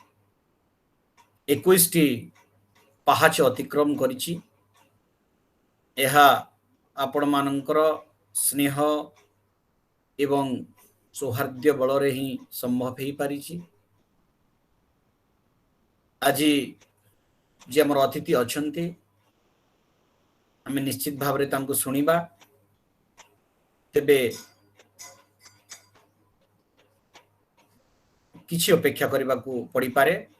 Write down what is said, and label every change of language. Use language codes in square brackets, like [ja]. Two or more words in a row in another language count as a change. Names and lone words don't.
[or] 21 ଟି ପାହାଚ ଅତିକ୍ରମ କରିଛି। ଏହା ଆପଣ ମାନଙ୍କର ସ୍ନେହ ଏବଂ ସୌହାର୍ଦ୍ଦ୍ୟ ବଳ ହିଁ ସମ୍ଭବ ହୋଇ ପାରିଛି। ଆଜି ଯେ ଆମର ଅତିଥି ଅଛନ୍ତି ଆମ ନିଶ୍ଚିତ ଭାବ ରେ ତାଙ୍କୁ ଶୁଣିବା। ତେବେ କିଛି ଅପେକ୍ଷା କରିବା କୁ ପଡ଼ି ପାରେ।